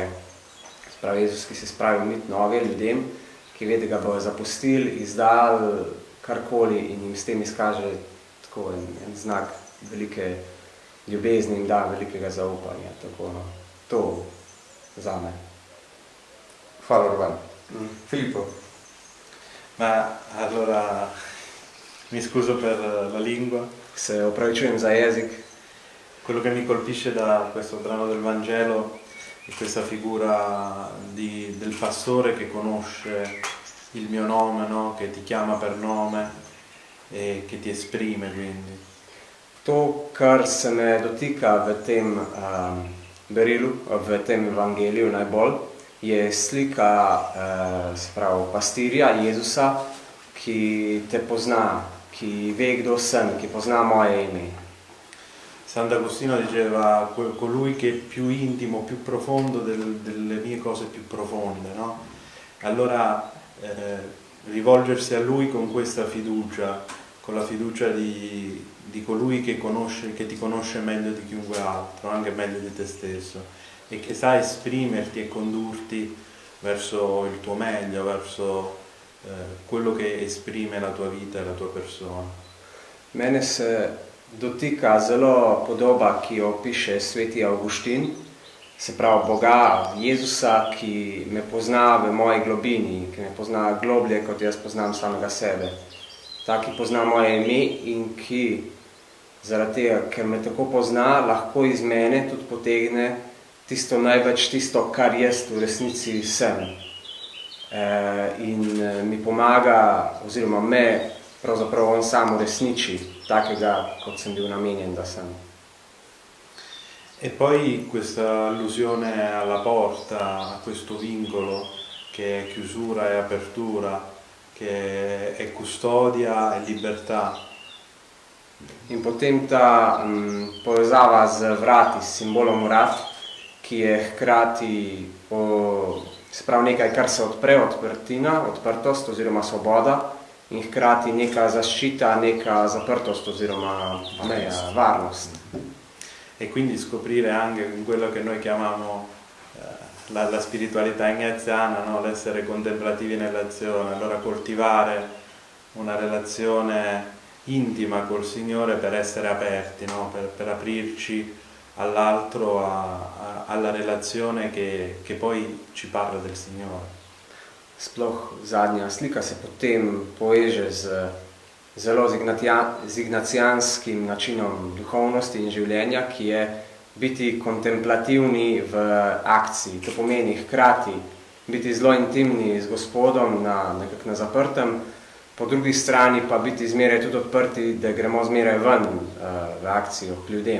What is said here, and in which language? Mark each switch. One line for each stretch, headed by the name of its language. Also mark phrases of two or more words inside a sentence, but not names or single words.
Slovenian: Spravi Jezus, ki se spravi umiti noge ljudem, ki ve, da ga bojo zapustili, izdali karkoli in jim s tem izkaže tako en znak velike ljubezni in da velikega zaupanja. Tako, no, to zame. Hvala, Urban. Filippo.
Italian: Ma allora mi scuso per la lingua.
Slovenian: Se opravičujem za jezik.
Italian: Quello che mi colpisce da questo brano del Vangelo è questa figura del pastore che conosce il mio nome, no? Che ti chiama per nome e che ti esprime quindi.
Slovenian: To, kar se me dotika v tem berilu, v tem evangeliju najbolj, je slika se pravi, pastirja Jezusa, ki te pozna, ki ve, kdo sem, ki pozna moje ime.
Italian: Sant'Agostino diceva colui che è più intimo, più profondo delle mie cose più profonde, no? Allora rivolgersi a lui con questa fiducia, con la fiducia di colui che ti conosce meglio di chiunque altro, anche meglio di te stesso, e che sa esprimerti e condurti verso il tuo meglio, verso quello che esprime la tua vita e la tua persona.
Slovenian: Mene se dotika zelo podoba, ki jo piše sveti Avguštin, se pravi Boga, Jezusa, ki me pozna v moji globini, ki me pozna globlje, kot jaz poznam samega sebe. Ta, ki pozna moje ime in ki zaradi tega, ker me tako pozna, lahko iz mene tudi potegne tisto največ, tisto, kar jaz v resnici sem. In mi pomaga, oziroma me pravzaprav on sam uresniči takega, kot sem bil namenjen, da sem.
Italian: E poi questa allusione alla porta, a questo vincolo che è chiusura e apertura, che è custodia e libertà.
Slovenian: In potem ta povezava z vrati, s simbolom vrat, ki je hkrati se pravi nekaj, kar se odpre, odprtina, odprtost oziroma svoboda, in hkrati neka zaščita, neka zaprtost oziroma meja, varnost.
Italian: E quindi scoprire anche quello che noi chiamiamo la spiritualità ignaziana, no? L'essere contemplativi nell'azione, allora coltivare una relazione intima col Signore per essere aperti, no? Per aprirci all'altro, alla relazione che poi ci parla del Signore.
Slovenian: Sploh zadnja slika se potem poveže z zelo z ignacijanskim načinom duhovnosti in življenja, ki je biti kontemplativni v akciji. To pomeni hkrati biti zelo intimni z Gospodom nekako na zaprtem, po drugi strani pa biti zmeraj tudi odprti, da gremo zmeraj ven v akcijo k ljudem.